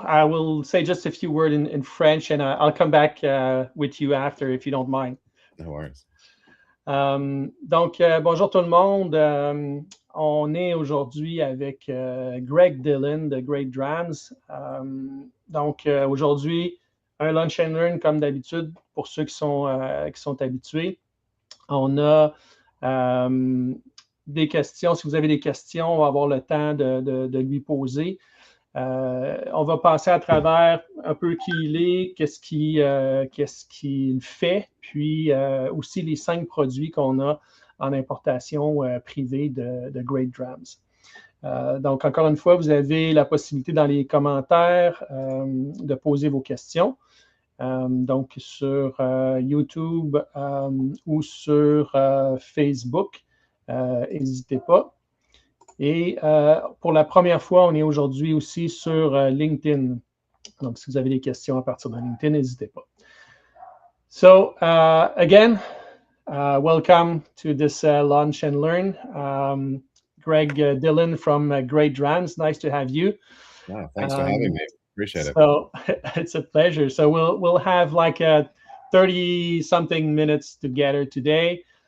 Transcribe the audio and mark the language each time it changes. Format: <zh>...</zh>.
<en>I will say just a few words in French and I'll come back with you after if you don't mind. No worries.</en> <fr>Donc, bonjour tout le monde. On est aujourd'hui avec Greg Dillon de GreatDrams. Donc, aujourd'hui, un lunch and learn comme d'habitude pour ceux qui sont habitués. On a des questions. Si vous avez des questions, on va avoir le temps de lui poser. On va passer à travers un peu qui il est, qu'est-ce qu'il fait, puis aussi les 5 produits qu'on a en importation privée de GreatDrams. Donc, encore une fois, vous avez la possibilité dans les commentaires de poser vos questions. Donc, sur YouTube ou sur Facebook, n'hésitez pas. Et pour la première fois, on est aujourd'hui aussi sur LinkedIn. Donc, si vous avez des questions à partir de LinkedIn, n'hésitez pas.</fr> <en>So, again, welcome to this Lunch and Learn. Greg Dillon from GreatDrams. Nice to have you. Wow, thanks for having me. Appreciate it. So, it's a pleasure. So, we'll have like 30-something minutes together today.</en>